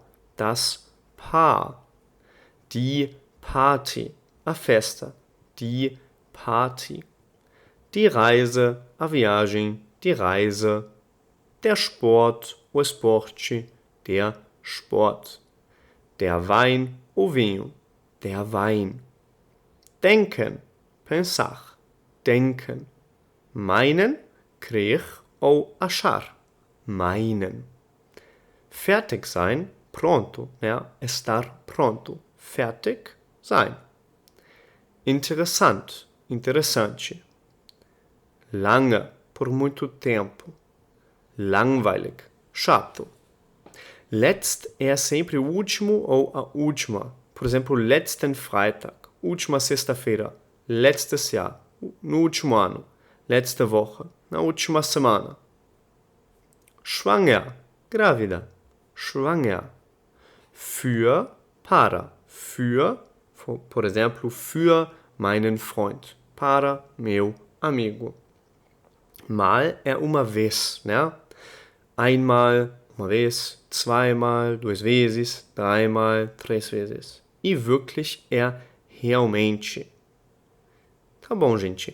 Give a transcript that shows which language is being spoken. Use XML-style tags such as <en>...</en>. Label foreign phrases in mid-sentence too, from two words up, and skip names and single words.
<de>Das Paar. Die Party,</de> <pt>a festa.</pt> <de>Die Party. Die Reise,</de> <pt>a viagem.</pt> <de>Die Reise. Der Sport,</de> <pt>o esporte.</pt> <de>Der Sport. Der Wein,</de> <pt>o vinho.</pt> <de>Der Wein. Denken, pensar. Denken. Meinen,</de> <pt>crer ou achar.</pt> <de>Meinen. Fertig sein,</de> <pt>pronto, né? Estar pronto.</pt> <de>Fertig sein.</de> <pt>Interessant, interessante.</pt> <de>Lange,</de> <pt>por muito tempo. Langweilig, chato. Letzt é sempre o último ou a última. Por exemplo,</pt> <de>letzten Freitag,</de> <pt>última sexta-feira.</pt> <de>Letztes Jahr,</de> <pt>no último ano.</pt> <de>Letzte Woche,</de> <pt>na última semana.</pt> <de>Schwanger, grávida. Schwanger. Für, para. Für,</de> <pt>por exemplo,</pt> <de>für meinen Freund.</de> <pt>Para meu amigo. Mal é uma vez, né? Einmal, uma vez, zweimal, duas vezes, dreimal, três vezes. E wirklich é realmente. Tá bom, gente.</pt>